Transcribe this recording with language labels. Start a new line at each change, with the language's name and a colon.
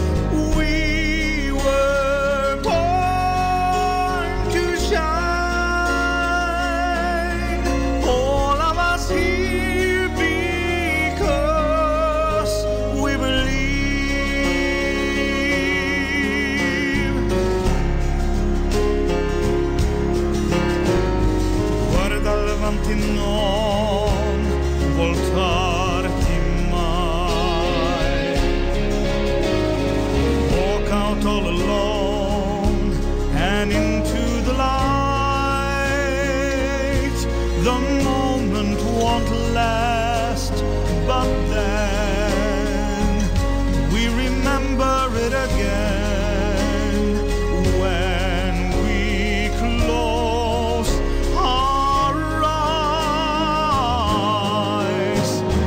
English: We were born to shine, all of us here because we believe.
Italian: Guarda avanti, non voltarti mai.
English: Walk out all alone and into the light. The moment won't last, but then we remember it again when we close our eyes.